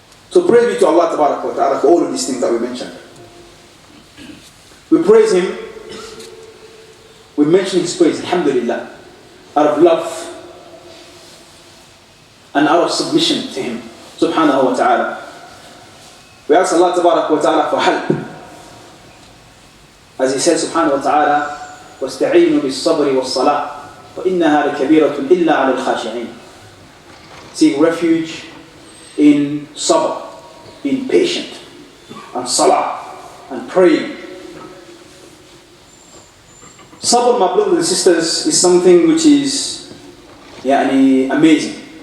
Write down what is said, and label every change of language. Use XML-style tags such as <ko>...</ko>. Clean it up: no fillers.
<en>So praise be to Allah Ta'ala for all of these things that we mentioned. We praise Him, we mention His praise, alhamdulillah, out of love and out of submission to Him, subhanahu wa ta'ala. We ask Allah Ta'ala for help. As He says,</en> <ar>subhanahu wa ta'ala, وَاسْتَعِينُوا بِالصَّبْرِ وَالصَّلَاةِ وَإِنَّهَا لَكَبِيرَةٌ إِلَّا عَلَى الْخَاشِعِينَ.</ar> <en>Seek refuge in sabr, being patient, and salah, and praying. Sabr, my brothers and sisters, is something which is amazing.</en>